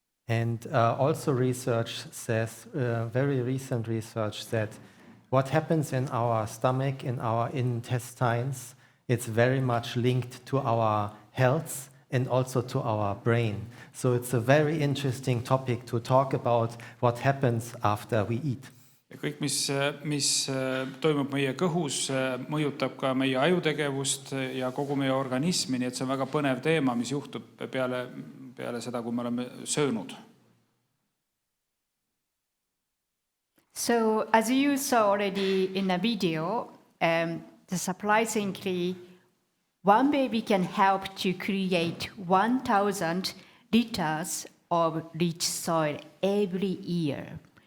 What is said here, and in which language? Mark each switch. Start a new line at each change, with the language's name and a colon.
English: And also research says, very recent research, that what happens in our stomach, in our intestines, it's very much linked to our health and also to our brain. So it's a very interesting topic to talk about what happens after we eat.
Estonian: Ja kõik, mis toimub meie kõhus, mõjutab ka meie ajutegevust ja kogu meie organismi, nii et see on väga põnev teema, mis juhtub peale seda, kui me oleme söönud.
English: So, as you saw already in the video, surprisingly, one baby can help to create 1,000 liters of rich soil every year.